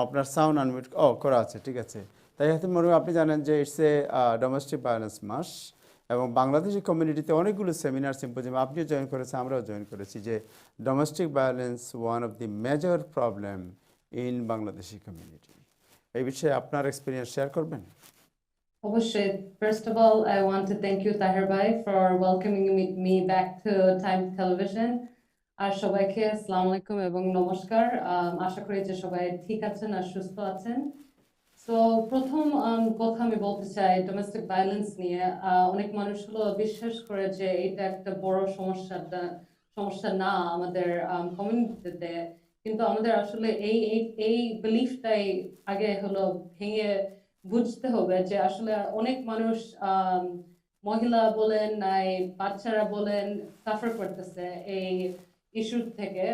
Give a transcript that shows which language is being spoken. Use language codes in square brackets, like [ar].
[bn] আপনার sound unmute করা আছে, ঠিক আছে। তাহিয়াতুম মারিয়াম, আপনি জানেন যে [en] it's a domestic violence [bn] মাস, এবং বাংলাদেশি কমিউনিটিতে অনেকগুলো সেমিনার সিম্পোজিয়াম আপনিও জয়েন করেছেন, আমরাও জয়েন করেছি, যে domestic violence [en] One of the major problem in Bangladeshi community. [bn] এই বিষয়ে আপনার এক্সপিরিয়েন্স শেয়ার করবেন? অবশ্যই। [en] First of all, I want to thank you, Tahir Bhai, for welcoming me back to Time Television. [bn] আর সবাইকে আসসালামু আলাইকুম এবং নমস্কার। আশা করি যে সবাই ঠিক আছেন আর সুস্থ আছেন। সো প্রথম কথা আমি বলতে চাই ডোমেস্টিক ভায়োলেন্স নিয়ে। অনেক মানুষ হলো বিশ্বাস করে যে এটা একটা বড় সমস্যা না আমাদের কমিউনিটিতে, কিন্তু আমাদের আসলে এই বিলিফটাই আগে হলো ভেঙে বুঝতে হবে যে আসলে অনেক মানুষ, মহিলা বলেন নাই বাচ্চারা বলেন, সাফার করতেছে এই ইস্যু থেকে।